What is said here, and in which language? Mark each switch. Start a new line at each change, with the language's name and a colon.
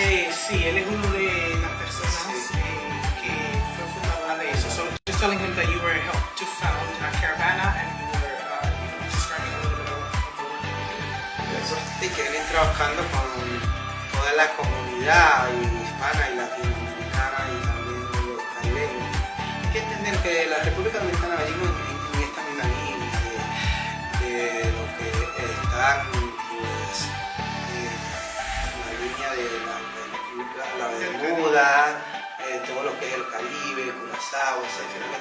Spanish: Sí, él es uno de las personas que fue fundadora de eso.
English: So just telling him that you were helped to found Caravana and you were describing a little bit of the work that you did.
Spanish: Y que vienen trabajando con toda la comunidad hispana y latinoamericana y también los caribeños. Hay que entender que la República Dominicana va en esta misma línea de lo que están la línea de la Bermuda, todo lo que es el Caribe, Curazao, etc.